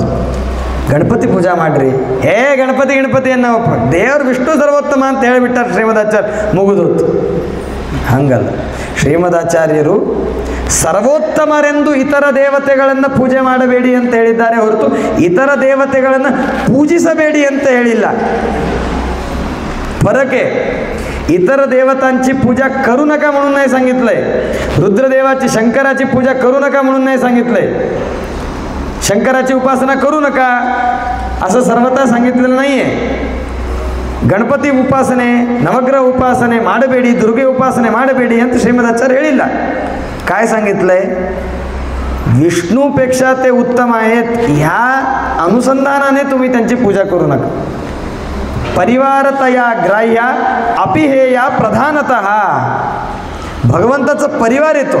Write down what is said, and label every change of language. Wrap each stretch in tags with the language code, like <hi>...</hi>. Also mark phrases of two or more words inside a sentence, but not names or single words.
<kn>ಗಣಪತಿ ಪೂಜಾ ಮಾಡ್ರಿ, ಗಣಪತಿ ಅನ್ನೋ ದೇವರು ವಿಷ್ಣು ಸರ್ವೋತ್ತಮ ಅಂತ ಹೇಳಿಬಿಟ್ಟಾರೆ ಶ್ರೀಮದಾಚಾರ್ಯ, ಮುಗಿದೋತು. ಹಂಗಲ್ಲ, ಶ್ರೀಮದಾಚಾರ್ಯರು ಸರ್ವೋತ್ತಮರೆಂದು ಇತರ ದೇವತೆಗಳನ್ನು ಪೂಜೆ ಮಾಡಬೇಡಿ ಅಂತ ಹೇಳಿದ್ದಾರೆ ಹೊರತು ಇತರ ದೇವತೆಗಳನ್ನು ಪೂಜಿಸಬೇಡಿ ಅಂತ ಹೇಳಿಲ್ಲ.</kn> <mr>फरक आहे. इतर देवतांची पूजा करू नका म्हणून नाही सांगितलंय. रुद्रदेवाची, शंकराची पूजा करू नका म्हणून नाही सांगितलंय. शंकराची उपासना करू नका असं सर्वथा सांगितलेलं नाहीये.</mr> <kn>ಗಣಪತಿ ಉಪಾಸನೆ, ನವಗ್ರಹ ಉಪಾಸನೆ ಮಾಡಬೇಡಿ, ದುರ್ಗೆ ಉಪಾಸನೆ ಮಾಡಬೇಡಿ ಅಂತ ಶ್ರೀಮದಾಚಾರ್ಯ ಹೇಳಿಲ್ಲ.</kn> <mr>काय सांगितलंय? विष्णूपेक्षा ते उत्तम आहेत ह्या अनुसंधानाने तुम्ही त्यांची पूजा करू नका.</mr> <sa>परिवारतया ग्राह्य अपिहेया प्रधानतः.</sa> <mr>भगवंताचा परिवार येतो.</mr>